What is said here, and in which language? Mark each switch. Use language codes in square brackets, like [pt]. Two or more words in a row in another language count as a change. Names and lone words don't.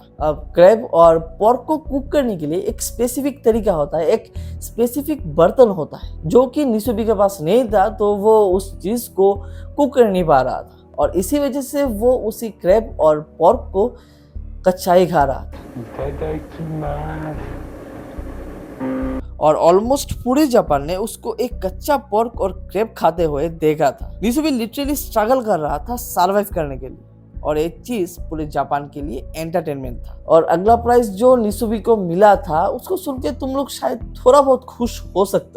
[hi] अब क्रैब और पोर्क को कुक करने के लिए एक स्पेसिफिक तरीका होता है, एक स्पेसिफिक बर्तन होता है जो कि निसुबी के पास नहीं था, तो वो उस चीज को कुक कर नहीं पा रहा था और इसी वजह से वो उसी क्रैब और पोर्क को कच्चा ही खा रहा था। [ja] いただきます。 [hi] और ऑलमोस्ट पूरे जापान ने उसको एक कच्चा पोर्क और क्रैब खाते हुए देखा था। निसुबी [en] literally struggle [hi] कर रहा था सरवाइव करने के लिए और एक चीज पूरे जापान के लिए एंटरटेनमेंट था। और अगला प्राइज जो निसुबी को मिला था उसको सुन के तुम लोग शायद थोड़ा बहुत खुश हो सकते हो।